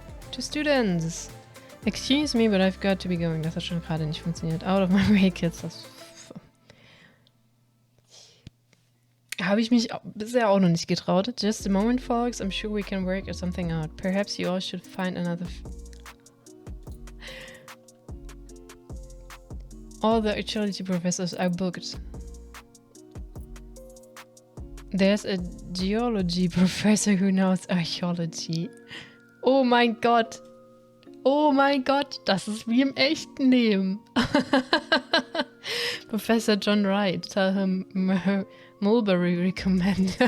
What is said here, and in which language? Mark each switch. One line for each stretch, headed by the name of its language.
English: To students. Excuse me, but I've got to be going.
German: Das hat schon gerade nicht funktioniert.
English: Out of my way, kids.
German: Das habe ich mich bisher auch noch nicht getraut.
English: Just a moment, folks. I'm sure we can work something out. Perhaps you all should find another... All the archaeology professors are booked. There's a geology professor who knows archaeology.
German: Oh mein Gott. Oh mein Gott. Das ist wie im echten Leben.
English: Professor John Wright. Tell him Mulberry recommend.